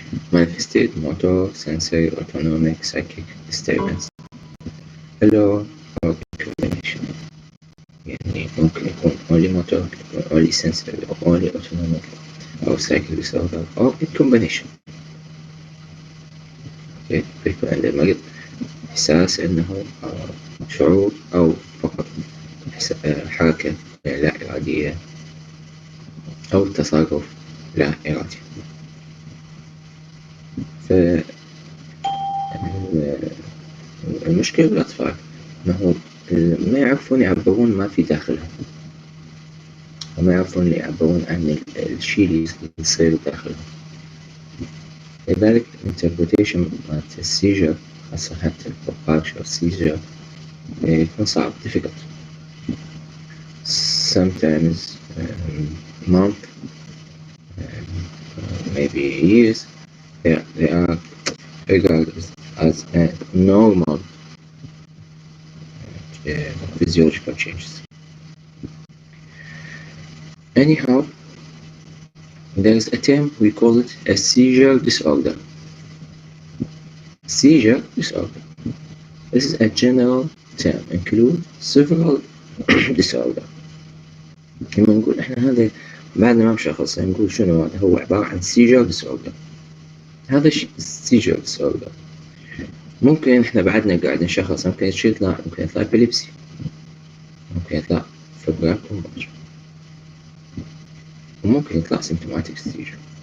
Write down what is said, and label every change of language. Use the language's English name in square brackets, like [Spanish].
[English] Manifested motor, sensory, autonomic, psychic disturbance alone or in combination. [Arabic] يعني ممكن يكون [English] only motor, only sensory, or only autonomic, or psychic disorder, or in combination. [Arabic] بيكون عند المريض إحساس إنه شعور أو فقط حركة لا إرادية أو تصرف لا إرادي. المشكلة بالأطفال إنه ما يعرفون يعبرون ما في داخلهم، وما يعرفون يعبرون عن الشيء اللي يصير داخلهم. لذلك interpretation مالت السيجر خاصة حتى partial seizure يكون صعب difficult. [English] Sometimes months, maybe years, they are regarded as normal physiological changes. Anyhow, there is a term we call it a seizure disorder. Seizure disorder. This is a general term include several disorder. [Arabic] لما نقول إحنا هذا بعد ما نشخص نقول شنو هذا، هو عبارة عن seizure disorder. هذا [English] seizure disorder. [Arabic] ممكن إحنا بعدنا قاعد نشخص ممكن يطلع epilepsy، ممكن يطلع febrile convulsion، وممكن يطلع symptomatic seizure.